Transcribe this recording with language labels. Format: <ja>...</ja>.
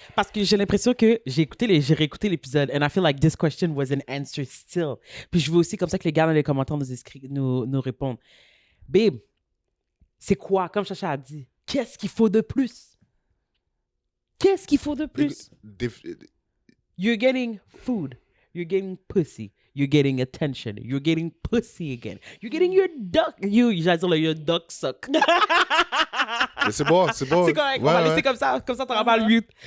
<fr>parce que j'ai l'impression que j'ai réécouté l'épisode</fr> <en>and I feel like this question was an answer still.</en> <fr>Puis je veux aussi comme ça que les gars dans les commentaires nous répondent. Babe, c'est quoi, comme Chacha a dit, qu'est-ce qu'il faut de plus? Qu'est-ce qu'il faut de plus? Déf-</fr> <en>You're getting food. you're getting pussy. You're getting attention. You're getting pussy again. You're getting your duck.</en> <fr>J'allais dire</fr> <en>your duck suck.</en> <fr>Mais c'est bon, c'est bon. C'est correct, on va laisser comme ça t'auras pas le mute.</fr>